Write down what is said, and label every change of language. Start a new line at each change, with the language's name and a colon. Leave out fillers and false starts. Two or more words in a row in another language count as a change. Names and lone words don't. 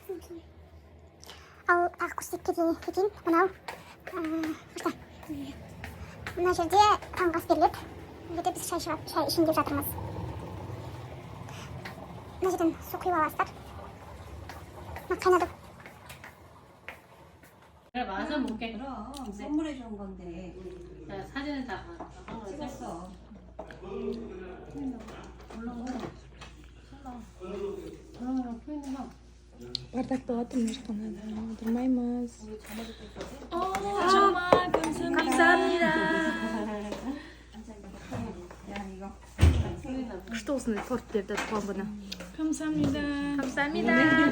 Kazakh: Ал тағы көрсетіп кетейін. Мынау мына жерде таңғы ас беріледі. Бұл жерде біз шай ішейін деп жатырмыз. Мына жерден су құйып аласыздар. қайнады.
Korean: 내가 마저 먹게. 그럼 선물해 준 건데. 자, 사진을 다 찍었어. 올라가 보이는 거.
Kazakh: Бардакта отырмыз, отырмаймыз.
Korean: 감사합니다.
Kazakh: Күшті осындай торт берді туған күні.
Korean: 감사합니다.